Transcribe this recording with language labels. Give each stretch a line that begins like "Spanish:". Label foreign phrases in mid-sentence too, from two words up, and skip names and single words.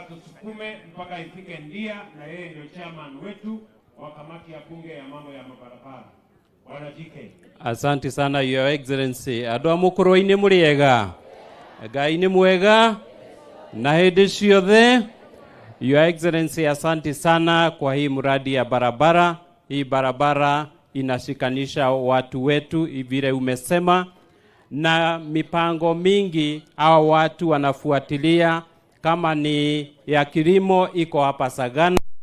Swahili: tusukume mpaka ifike Ndia, na yeye ndio chairman wetu wa kamati ya bunge ya mambo ya mabarabara. Bwana JK. Asante sana
English: Your Excellency.
Kikuyu: Andũ amũkũrũ-inĩ mũrĩega. Ngai nĩ mwega na hĩndĩ ciothe.
English: Your Excellency,
Swahili: asante sana kwa hii mradi ya barabara. Hii barabara inashikanisha watu wetu vile umesema, na mipango mingi hao watu wanafuatilia, kama ni ya kilimo iko hapa Sagana,